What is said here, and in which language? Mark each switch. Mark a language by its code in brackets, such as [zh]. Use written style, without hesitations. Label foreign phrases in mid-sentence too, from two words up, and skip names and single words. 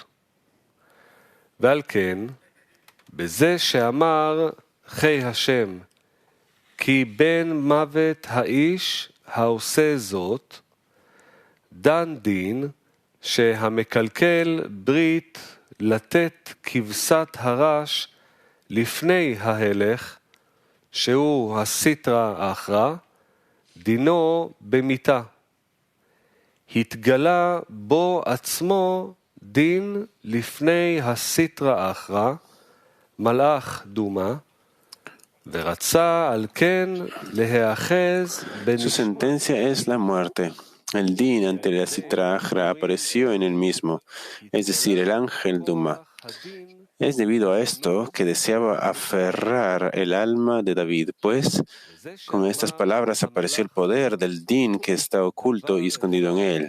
[he] ועל כן, בזה שאמר חי השם, כי בן מוות האיש העושה זאת, דן דין שהמקלקל ברית לתת כבשת הרש לפני ההלך, שהוא הסיטרא אחרא, דינו במיתה. התגלה בו עצמו דין לפני הסיטרא אחרא, מלאך דומה, ורצה על כן להיאחז [es] Su sentencia es la muerte. El din ante la Sitra Achra apareció en él mismo, es decir, el ángel Duma. Es debido a esto que deseaba aferrar el alma de David, pues con estas palabras apareció el poder del din que está oculto y escondido en él.